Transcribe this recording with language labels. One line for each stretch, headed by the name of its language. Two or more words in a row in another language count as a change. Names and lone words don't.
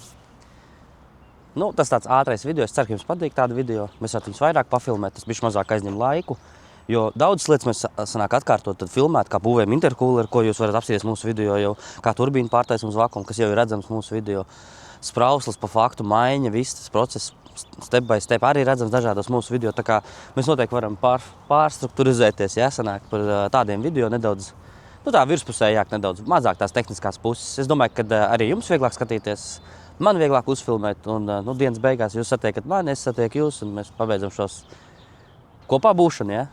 Latvian: Nu, tas tāds ātrais video, es ceru, ka jums patīk tāda video. Mēs varam viņus vairāk pafilmēt, tas bišķi mazāk aizņem laiku. Jo daudzas lietas mēs sanāk atkārtot, tad filmēt, kā būvējam intercooleri, ko jūs varat apstīties mūsu video jau, kā turbīnu pārtaisam uz vakumu, kas jau ir redzams mūsu video. Sprauslas pa faktu maiņa, viss tas process
English: step by step
Latvian: arī redzams dažādos mūsu video. Tā kā mēs noteikti varam pārstrukturizēties, ja, sanāk par tādiem video nedaudz, nu tā virspusējāk nedaudz, mazāk tās tehniskās puses. Es domāju, ka arī jums vieglāk skatīties, man vieglāk uzfilmēt, un nu, dienas beigās jūs satiekat mani, es satieku jūs, un mēs pabeidzam šos kopā būšanu, ja?